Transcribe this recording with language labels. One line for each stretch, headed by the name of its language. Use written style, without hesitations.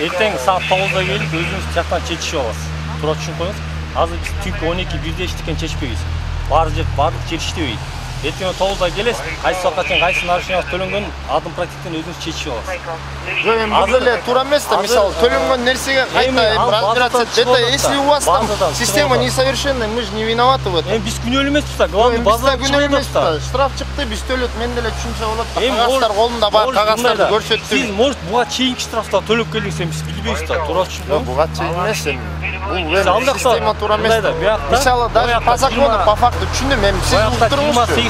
Kyrgyz: Эртең саат 9-да келип өзүңүз жактан чечишип аласыз. Туура түшүнүп коюңуз. Азыр биз түнкү 12-1-де иштеген чечпейбиз. Бардык жер иштебейт. Эртең 9-да келесиз, кайсы саатка чейин кайсы нарушениеңиз төлөнгөнүн адым практиктен өзүңүз чечишип аласыз. Жок, эми бул эле туура эмес да, мисалы төлөнгөн нерсеге кайта
Russian: разбираться. Это если у вас там система несовершенная, мы же не виноваты в этом.
Kyrgyz: Эми биз күнөөлүү эмеспиз да, главный базада күнөө эмес да. Штраф чыкты, биз төлөт, мен деле түшүнсө болот да. Кагаздар колумда бар, кагазтарды көрсөттүм. Сиз может буга чейинки штрафта төлөп келдиңиз, биз билбейбиз да, туура түшүндүңүзбү? Буга чейин эмес эми. Бул система туура эмес да. Мисалы
Russian: даже по закону, по факту
Kyrgyz: түшүндүм, эми сиз уктуруңузчу.